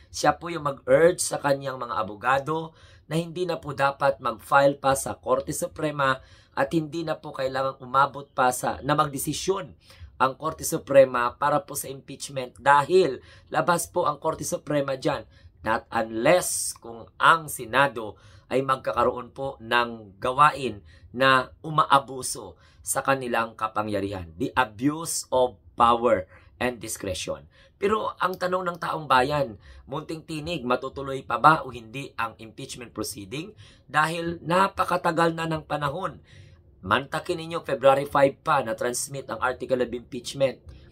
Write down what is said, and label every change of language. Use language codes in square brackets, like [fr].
[tl] Siya po yung mag-urge sa kanyang mga abogado na hindi na po dapat mag-file pa sa Korte Suprema at hindi na po kailangang umabot pa na magdesisyon ang Korte Suprema para po sa impeachment dahil labas po ang Korte Suprema dyan. [en] Not unless [tl] kung ang Senado ay magkakaroon po ng gawain na umaabuso sa kanilang kapangyarihan. [en] The abuse of power and discretion. [tl] Pero ang tanong ng taong bayan, munting tinig, matutuloy pa ba o hindi ang impeachment proceeding? Dahil napakatagal na ng panahon. Mantakin ninyo, February 5 pa na transmit ang article of impeachment.